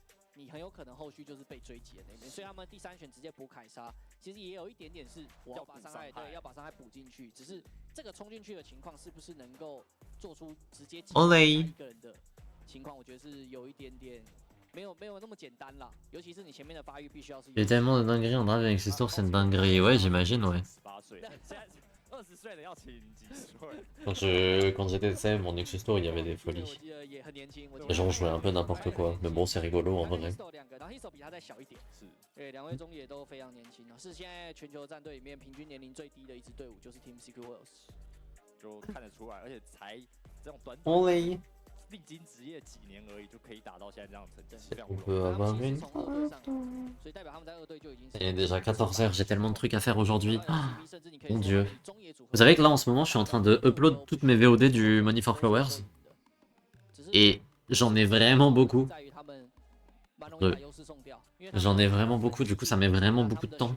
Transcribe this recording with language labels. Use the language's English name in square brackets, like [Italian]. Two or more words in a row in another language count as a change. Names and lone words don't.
[Chinese] 你很有可能后续就是被追击的那边，所以他们第3选直接补凯莎，其实也有一点点是我要把伤害要把伤害补进去，只是这个冲进去的情况是不是能够做出直接击败一个人的情况，我觉得是有一点点没有那么简单啦，尤其是你前面的发育必须要是。 [French] Il y a tellement de dingueries en drive avec ces tours, c'est une dinguerie. Ouais, j'imagine, ouais. [Chinese] 20 岁的要请几岁？ [French] Quand j'étais CM, mon Nexus Tour, il y avait des folies. Les gens jouaient un peu n'importe quoi, mais bon, c'est rigolo en vrai. [Chinese] 然后 Hiso 比他再小一点，是，对，两位中野都非常年轻啊，是现在全球战队里面平均年龄最低的一支队伍，就是 Team Secret Worlds。就看得出来，而且才这种短短 [French] Only [Chinese] 历经职业几年而已，就可以打到现在这样的成绩，非常 [French] on [Chinese] 不容易。 [French] peut avoir une. Il est déjà 14h, j'ai tellement de trucs à faire aujourd'hui. Ah, mon dieu. Vous savez que là en ce moment je suis en train de upload toutes mes VOD du Money for Flowers. Et j'en ai vraiment beaucoup. J'en ai vraiment beaucoup, du coup ça met vraiment beaucoup de temps.